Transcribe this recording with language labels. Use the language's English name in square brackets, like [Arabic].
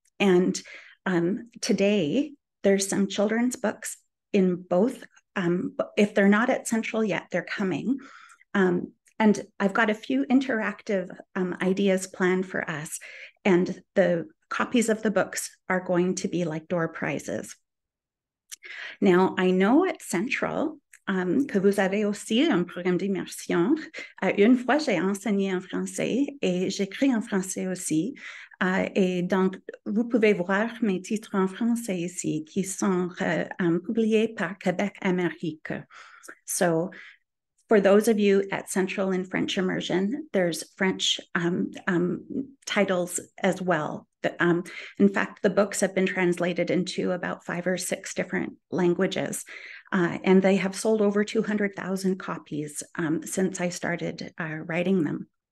[English] And today there's some children's books in both. If they're not at Central yet, they're coming. And I've got a few interactive ideas planned for us. And the copies of the books are going to be like door prizes. Now, I know at Central [French] que vous avez aussi un programme d'immersion. Une fois, j'ai enseigné en français et j'écris en français aussi. Et donc, vous pouvez voir mes titres en français ici qui sont publiés par Québec Amérique. [English] So, for those of you at Central in French Immersion, there's French titles as well. In fact, the books have been translated into about 5 or 6 different languages, and they have sold over 200,000 copies since I started writing them.